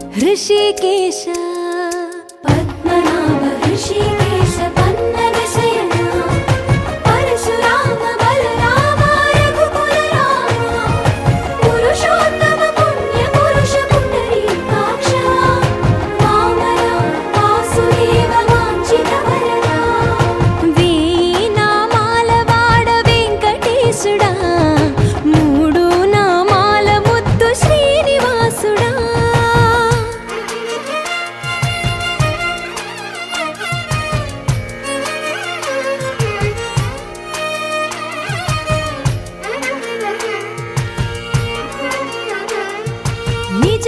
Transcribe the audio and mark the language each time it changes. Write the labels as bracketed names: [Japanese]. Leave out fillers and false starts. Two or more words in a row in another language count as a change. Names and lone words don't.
[Sanskrit] ऋषिकेश पद्मनाभ ऋषिकेश पन्नग शयना परशुराम बलराम रघुकुल राम पुरुषोत्तम पुण्य पुरुष पुंडरीकाक्ष वामन वासुदेव वाञ्छित वरदा [Telugu] వీణామాల వాడ వెంకటేశుడా మూడు నామాల ముద్దు శ్రీనివాసుడా నిజ